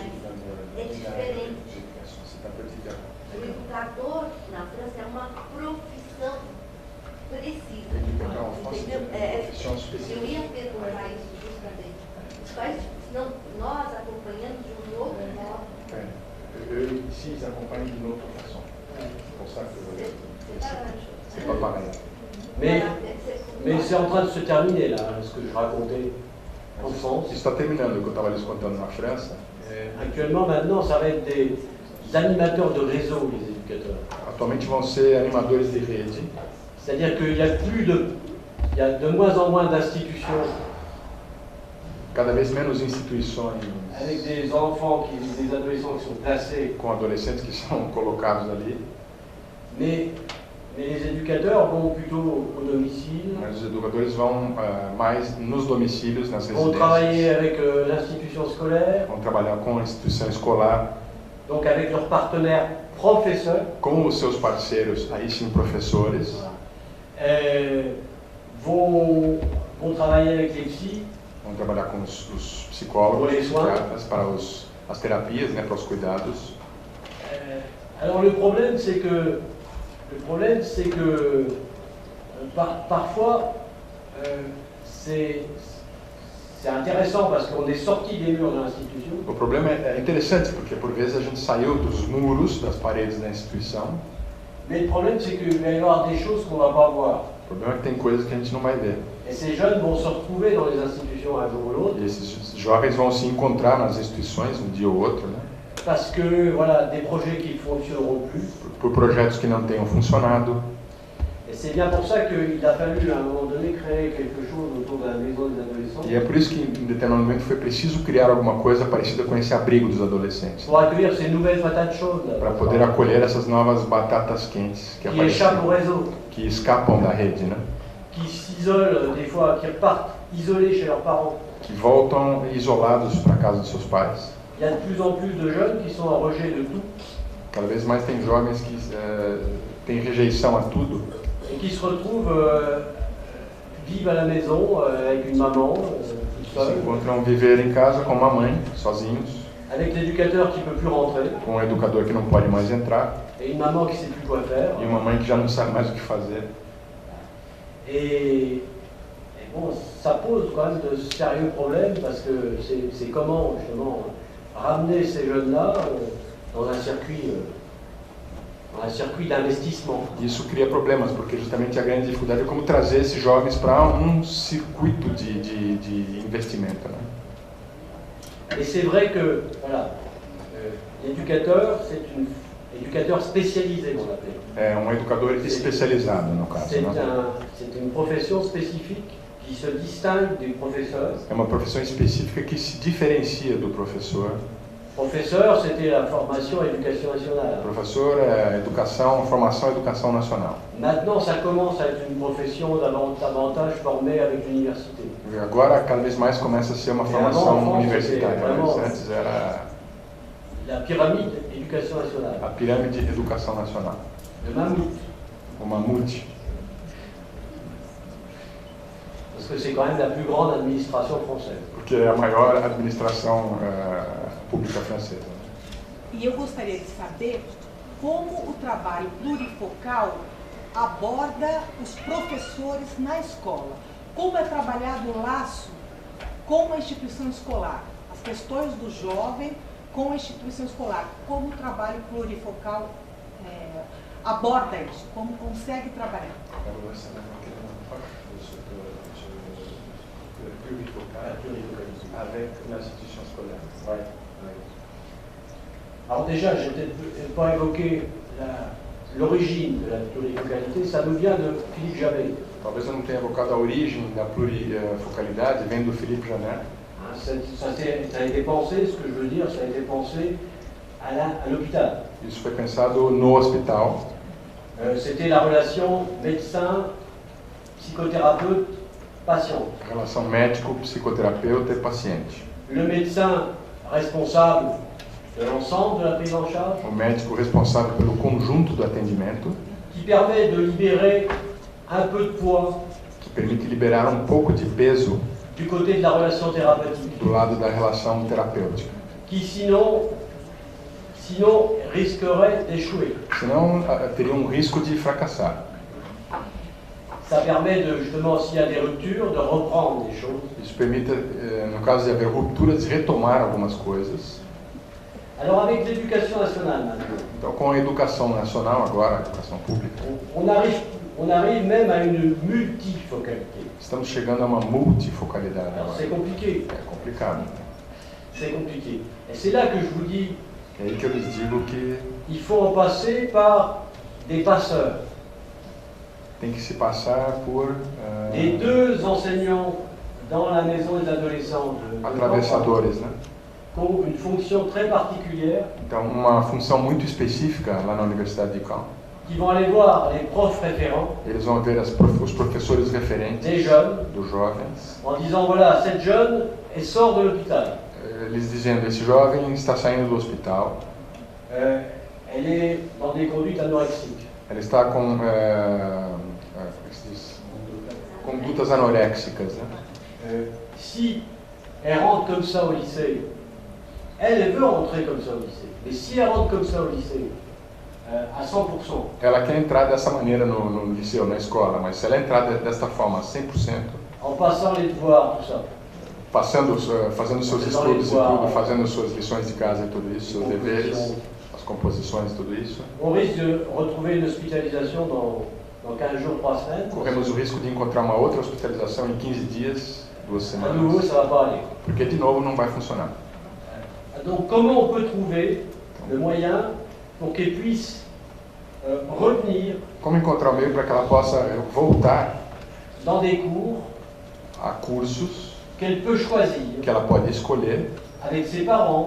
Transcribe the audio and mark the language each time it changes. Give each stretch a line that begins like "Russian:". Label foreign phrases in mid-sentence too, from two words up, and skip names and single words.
Portuguese: É diferente. O educador na França é uma profissão precisa. Entendeu? Eu ia perguntar isso justamente. Senão, nós acompanhamos de um outro modo.
French: Eux, ici, ils accompagnent d'une autre façon. C'est pour ça que c'est pas pareil. Mais c'est en train de se terminer là, ce que je racontais en France.
Portuguese: Isso está terminando, o que eu estava lhes contando na França.
French: Actuellement, maintenant, ça va être des animateurs de réseau, les éducateurs.
Portuguese: Atualmente vão ser animadores de rede.
French: C'est-à-dire qu'il y a de moins en moins d'institutions
Portuguese: Cada vez menos instituições
French: avec des enfants, des adolescents qui sont placés.
Portuguese: com adolescentes que são colocados ali.
French: Mais les éducateurs vont plutôt au domicile,
Portuguese: Mas os educadores vão mais nos domicílios, nas
French: vont travailler
Portuguese: residências,
French: avec l'institution scolaire,
Portuguese: vão trabalhar com a instituição escolar,
French: donc avec leurs partenaires professeurs,
Portuguese: com os seus parceiros, aí sim professores,
French: vont travailler avec les psys
Portuguese: vão trabalhar com os psicólogos,
French: Pour les soins.
Portuguese: psiquiatras, para as terapias, né, para os cuidados.
French: Alors le problème c'est que parfois c'est intéressant parce qu'on est sorti des murs de l'institution,
Portuguese: O problema é interessante, porque por vezes a gente saiu dos muros, das paredes da instituição.
French: mais le problème c'est qu'il va y avoir des choses qu'on ne va pas voir.
Portuguese: O problema é que tem coisas que a gente não vai ver.
French: Et ces jeunes vont se retrouver dans les institutions un jour ou l'autre
Portuguese: E esses jovens vão se encontrar nas instituições um dia ou outro, né?
French: parce que voilà, des projets qui ne fonctionneront plus.
Portuguese: Por projetos que não tenham funcionado.
French: Et c'est bien pour ça qu'il a fallu à un moment donné créer quelque chose autour de la maison des adolescents
Portuguese: E é por isso que em determinado momento foi preciso criar alguma coisa parecida com esse abrigo dos adolescentes,
French: pour accueillir ces nouvelles patates chaudes là,
Portuguese: para poder acolher essas novas batatas quentes que
French: qui échappent au
Portuguese: apareceram,
French: réseau,
Portuguese: que escapam da rede, né?
French: qui s'isolent des fois, qui repartent isolés chez leurs parents.
Portuguese: Que voltam isolados para a casa dos seus pais.
French: Il y a de plus en plus de jeunes qui sont en rejet de tout
Portuguese: Cada vez mais tem jovens que têm rejeição a tudo
French: et qui se retrouvent vivent à la maison avec une maman toute
Portuguese: se
French: seule,
Portuguese: encontram viver em casa com uma mãe, sozinhos,
French: avec l'éducateur qui ne peut plus rentrer
Portuguese: com um educador que não pode mais entrar
French: et une maman qui ne sait plus quoi faire.
Portuguese: e uma mãe que já não sabe mais o que fazer.
French: Et bon, ça pose quand même de sérieux problèmes parce que c'est comment justement ramener ces jeunes-là dans un circuit d'investissement.
Portuguese: Isso cria problemas, porque justamente a grande dificuldade é como trazer esses jovens para um circuito de investimento, né?
French: Et c'est vrai que voilà, l'éducateur, c'est un éducateur spécialisé, on l'appelle.
Portuguese: É um educador especializado, no caso.
French: C'est
Portuguese: Né?
French: c'est une profession spécifique qui se distingue du professeur.
Portuguese: É uma profissão específica que se diferencia do professor.
French: Professeur, c'était la formation éducation nationale.
Portuguese: Professor é educação, formação, educação nacional.
French: Maintenant, ça commence à être une profession davantage formée avec l'université.
Portuguese: Agora, cada vez mais começa a ser uma formação universitária. Mas antes era
French: La pyramide éducation nationale,
Portuguese: a pirâmide de educação nacional.
French: le mammouth,
Portuguese: O mamute.
French: parce que c'est quand même la plus grande administration française.
Portuguese: Porque é a maior administração pública francesa. E eu gostaria de saber como o trabalho plurifocal aborda os professores na escola. Como é trabalhado o laço com a instituição escolar, as questões do jovem com a instituição escolar. Como o trabalho plurifocal aborda isso, como consegue trabalhar.
French: Avec l'institution scolaire. Alors déjà, je n'ai peut-être pas évoqué l'origine de la plurifocalité, ça nous vient de Philippe Jamet.
Portuguese: Talvez eu não tenha evocado a origem da plurifocalidade, vem do Philippe Janet.
French: Ça a été pensé, ce que je veux dire, ça a été pensé à l'hôpital.
Portuguese: Isso foi pensado no hospital.
French: C'était la relation médecin, psychothérapeute, patient.
Portuguese: Relação médico, psicoterapeuta e paciente.
French: Le médecin responsable de l'ensemble de la prise en charge,
Portuguese: O médico responsável pelo conjunto do atendimento,
French: qui permet de libérer un peu de poids
Portuguese: que permite liberar um pouco de peso
French: du côté de la relation thérapeutique,
Portuguese: do lado da relação terapêutica.
French: qui sinon risquerait d'échouer.
Portuguese: Senão, teria um risco de fracassar.
French: Ça permet de, justement, s'il y a des ruptures, de reprendre des choses.
Portuguese: Isso permite, no caso de haver rupturas, de retomar algumas coisas.
French: Alors avec l'éducation nationale maintenant,
Portuguese: Então, com a educação nacional agora, a educação pública,
French: on arrive même à une multifocalité.
Portuguese: estamos chegando a uma multifocalidade
French: Alors
Portuguese: agora.
French: c'est compliqué,
Portuguese: É complicado.
French: c'est compliqué. Et c'est là que je vous dis,
Portuguese: É aí que eu lhes digo que
French: il faut en passer par des passeurs.
Portuguese: tem que se passar por
French: Les deux enseignants dans la maison des adolescents de
Portuguese: atravessadores, né?
French: qui ont une fonction très particulière,
Portuguese: Então, uma função muito específica lá na Universidade de Caen.
French: qui vont aller voir les profs référents
Portuguese: Eles vão ver os professores referentes
French: des jeunes
Portuguese: dos jovens,
French: en disant voilà, cette jeune, elle sort de l'hôpital.
Portuguese: eles dizendo, esse jovem está saindo do hospital,
French: elle est dans des conduites anorexiques.
Portuguese: Ela está com como é que se diz? Condutas anoréxicas, né?
French: Si elle rentre comme ça au lycée, elle veut rentrer comme ça au lycée. Mais si elle rentre comme ça au lycée, à 100%,
Portuguese: Ela quer entrar dessa maneira no liceu, na escola, mas se ela entrar desta forma, 100%,
French: en passant les devoirs, tout ça,
Portuguese: fazendo seus estudos e tudo, fazendo suas lições de casa e tudo isso, seus deveres, as composições e tudo isso,
French: on risque de retrouver une hospitalisation dans 15 jours, 3 semaines.
Portuguese: corremos o risco de encontrar uma outra hospitalização em 15 dias, 2
French: À nouveau,
Portuguese: semanas,
French: ça ne va pas aller.
Portuguese: porque de novo não vai funcionar.
French: Donc comment on peut trouver le moyen pour qu'elle puisse revenir
Portuguese: Como encontrar o meio para que ela possa voltar
French: dans des cours
Portuguese: a cursos
French: qu'elle peut choisir
Portuguese: que ela pode escolher
French: avec ses parents,